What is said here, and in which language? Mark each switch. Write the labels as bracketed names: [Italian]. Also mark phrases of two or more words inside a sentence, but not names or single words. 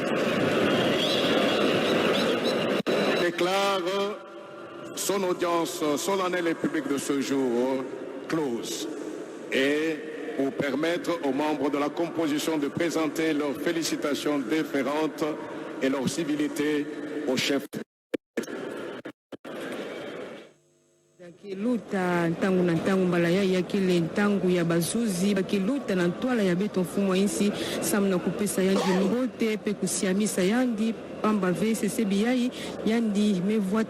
[French] déclare son audience solennelle et publique de ce jour close et pour permettre aux membres de la composition de présenter leurs félicitations déférentes et leur civilité au chef. [Kituba (Democratic Republic of Congo)] Kiluta ntangu na ntangu mbala ya kile ntangu ya bazuzi bakiluta na ntwala ya beto mfumo insi samna kupesa yandi mbote pe kusiamisa yandi pamba VCC biyai yandi mevuata